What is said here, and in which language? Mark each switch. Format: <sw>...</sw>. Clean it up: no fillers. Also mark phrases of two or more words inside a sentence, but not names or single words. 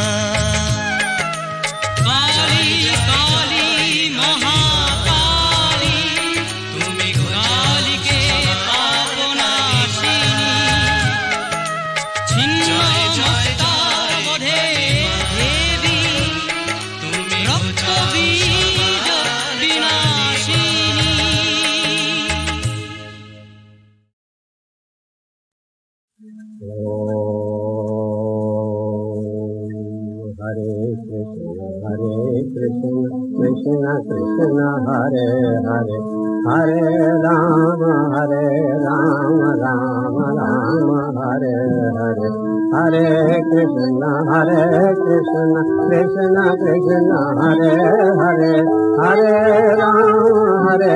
<bn>কালী কালী মহাকালী তুমি কালীকে পাপনাশিনী, ছিন্ন মস্তার বধে দেবী তুমি রক্তবীজ বিনাশিনী। Hare Krishna, Krishna Krishna, Hare Hare, Hare Rama, Rama Rama, Hare Hare, Hare Krishna, Krishna Krishna, Hare Hare, Hare Rama,</bn>